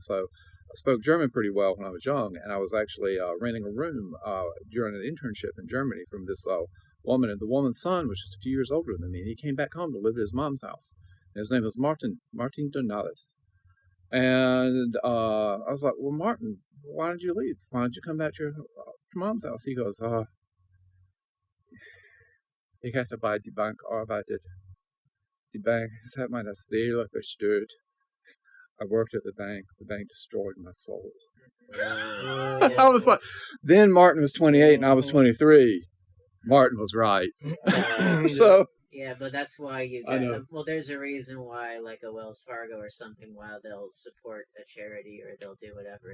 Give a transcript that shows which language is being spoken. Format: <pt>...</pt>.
<en>So I spoke German pretty well when I was young, and I was actually renting a room during an internship in Germany from this woman, and the woman's son was just a few years older than me, and he came back home to live at his mom's house. And his name was Martin Donalis. And I was like, well, Martin, why did you leave? Why did you come back to your mom's house?</en> <de>He goes, ich hatte bei die Bank arbeitet. Die Bank hat meine Seele verstört.</de> <en>I worked at the bank. The bank destroyed my soul. I was like, then Martin was 28 and I was 23. Martin was right. So. Yeah, but that's why you get. Well, there's a reason why, like a Wells Fargo or something, while they'll support a charity or they'll do whatever.</en>